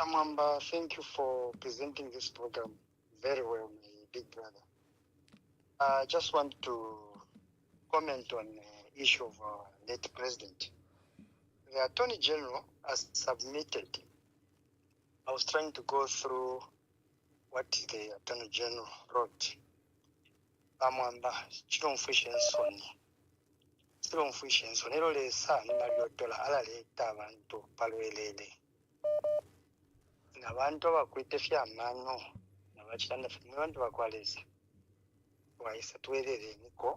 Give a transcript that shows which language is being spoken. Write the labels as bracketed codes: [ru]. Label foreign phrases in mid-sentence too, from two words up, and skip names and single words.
[en] Mwamba, thank you for presenting this program very well, my big brother. I just want to comment on the issue of late president. The Attorney General has submitted. I was trying to go through what the Attorney General wrote. [bem] Bamwamba chiromfisha ensoni. Chiromfisha ensoni. Ero lesa ni maliotola ala leta abantu palwelele. Nabantu abakwite fyamano. Nabachitanda abantu bakwaleza. Waisa tuwelele niko.